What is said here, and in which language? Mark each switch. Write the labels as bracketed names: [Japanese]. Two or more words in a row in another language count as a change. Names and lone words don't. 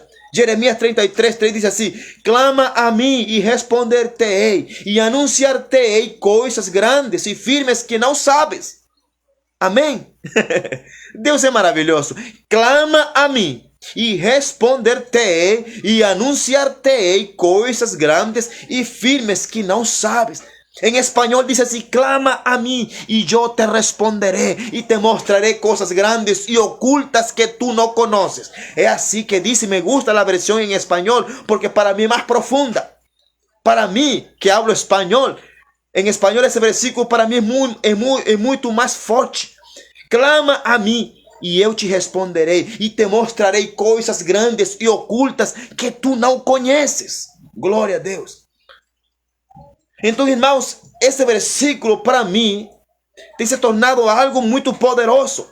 [Portuguese] Jeremias 33, 3 diz assim: clama a mim e responder-te-ei, e anunciar-te-ei coisas grandes e firmes que não sabes. Amém? Deus é maravilhoso. Clama a mim e responder-te-ei, e anunciar-te-ei coisas grandes e firmes que não sabes. Em espanhol diz assim: clama a mim e eu te [Spanish] responderé e te mostraré cosas grandes y ocultas que tú no conoces. [Portuguese] É assim que [Spanish] dice, me gusta la versión en español porque para mí es más profunda. Para mí, que hablo español, en español ese versículo para mí es muito más forte. [Portuguese] Clama a mim e eu te responderei e te mostrarei coisas grandes e ocultas que tu não conheces. Glória a Deus. Então, irmãos, esse versículo para mim tem se tornado algo muito poderoso.